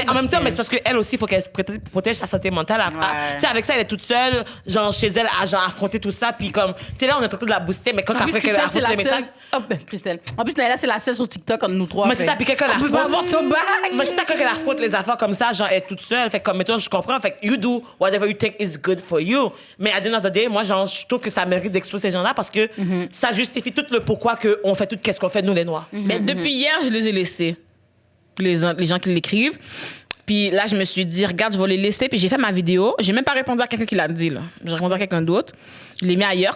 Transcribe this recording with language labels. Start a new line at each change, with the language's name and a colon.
French: Mais en même temps, mais c'est parce qu'elle aussi, il faut qu'elle protège sa santé mentale. Tu sais, avec ça, elle est toute seule, genre, chez elle, à genre, affronter tout ça. Puis comme, tu sais, là, on est en train de la booster, mais quand après qu'elle affronte les messages. Christelle. En plus, Naila, c'est la seule sur TikTok entre nous trois. Mais c'est ça, puis quelqu'un la affronte. On peut pas avoir son bac. Mais c'est ça, quand elle affronte les affaires comme ça, genre, elle est toute seule. Fait comme, mettons, je comprends. Fait
English: you do whatever you think is good for you.
French: Mais à
English: the end of the day,
French: moi, genre, je trouve que ça mérite d'exposer ces gens-là parce que ça justifie tout le pourquoi qu'on fait tout qu'est-ce qu'on fait, nous, les Noirs. Mais depuis hier, je les ai laissés. Les gens qui l'écrivent. Puis là, je me suis dit, regarde, je vais les laisser. Puis j'ai fait ma vidéo. J'ai même pas répondu à quelqu'un qui l'a dit, là. J'ai répondu à quelqu'un d'autre. Je l'ai mis ailleurs.